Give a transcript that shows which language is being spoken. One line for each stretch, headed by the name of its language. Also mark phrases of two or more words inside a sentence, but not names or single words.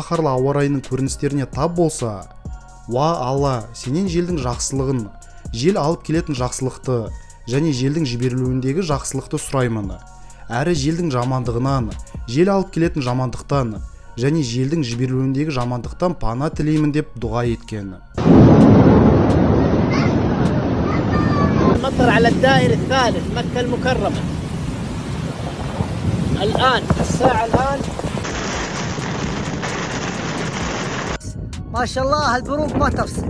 Kazakh: осындай қаһарлы ауа райының көріністеріне тап болса, Уа Алла, сенен желдің жақсылығын, жел алып келетін жақсылықты және желдің жіберілуіндегі жақсылықты сұраймын. Әрі желдің жамандығынан, жел алып келетін жамандықтан және желдің жіберілуіндегі жамандықтан пана тілеймін деп дұға еткен.
Arabic: المطر على الدائر الثالث مكة المكرمة الآن الساعة الآن ما شاء الله البروق ما تفصل.